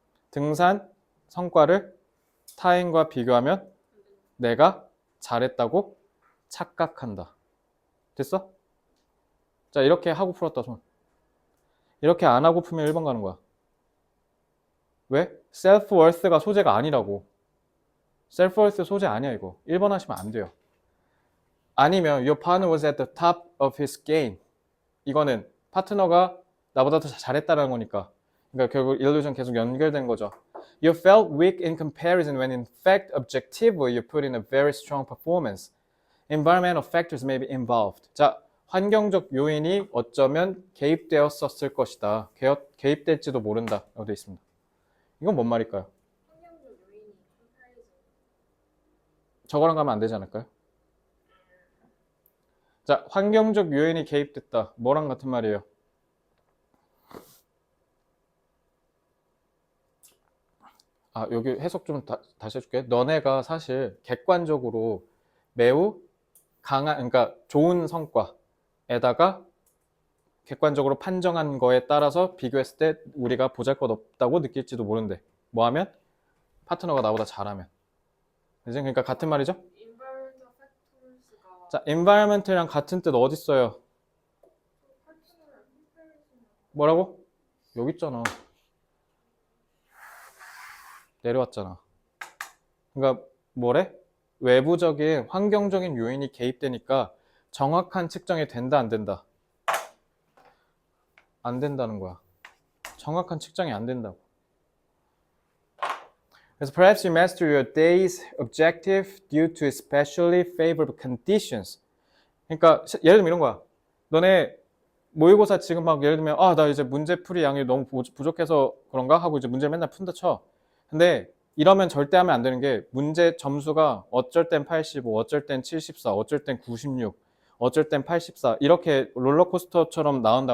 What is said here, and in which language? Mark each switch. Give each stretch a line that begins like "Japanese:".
Korean: 등산 성과를 타인과 비교하면 내가 잘했다고 착각한다. 됐어? 자, 이렇게 하고 풀었다, 손. 이렇게 안 하고 풀면 1번 가는 거야. 왜? self-worth가 소재가 아니라고. self-worth 소재 아니야, 이거. 1번 하시면 안 돼요.
English: 아니면 your partner was at the top of his game.
Korean: 이거는 파트너가 나보다 더 잘했다는 거니까. 그러니까 결국 illusion 계속 연결된 거죠.
English: You felt weak in comparison when in fact objectively you put in a very strong performance. Environmental factors may be involved.
Korean: 자, 환경적 요인이 어쩌면 개입되었었을 것이다. 개입될지도 모른다. 라고 되어 있습니다. 이건 뭔 말일까요? 환경적 요인이 컴파리즌. 저거랑 가면 안 되지 않을까요? 자, 환경적 요인이 개입됐다. 뭐랑 같은 말이에요? 아, 여기 해석 좀 다시 해줄게. 너네가 사실 객관적으로 매우 강한, 그러니까 좋은 성과에다가 객관적으로 판정한 거에 따라서 비교했을 때 우리가 보잘것없다고 느낄지도 모른대. 뭐 하면? 파트너가 나보다 잘하면. 그지? 그러니까 같은 말이죠?
English: environmental factors가
Korean: 자, environment랑 같은 뜻 어디 있어요? 파트너랑 컴파리즌. 뭐라고? 여기 있잖아. 내려왔잖아. 그러니까 뭐래? 외부적인 환경적인 요인이 개입되니까 정확한 측정이 된다, 안 된다? 안 된다는 거야. 정확한 측정이 안 된다고.
English: 그래서 perhaps you master your day's objective due to especially favorable conditions.
Korean: 그러니까 예를 들면 이런 거야. 너네 모의고사 지금 막 예를 들면 나 이제 문제풀이 양이 너무 부족해서 그런가 하고 이제 문제를 맨날 푼다 쳐. 근데 이러면 절대 하면 안 되는 게 문제 점수가 어쩔 땐 85, 어쩔 땐 74, 어쩔 땐 96, 어쩔 땐 84 이렇게 롤러코스터처럼 나온다.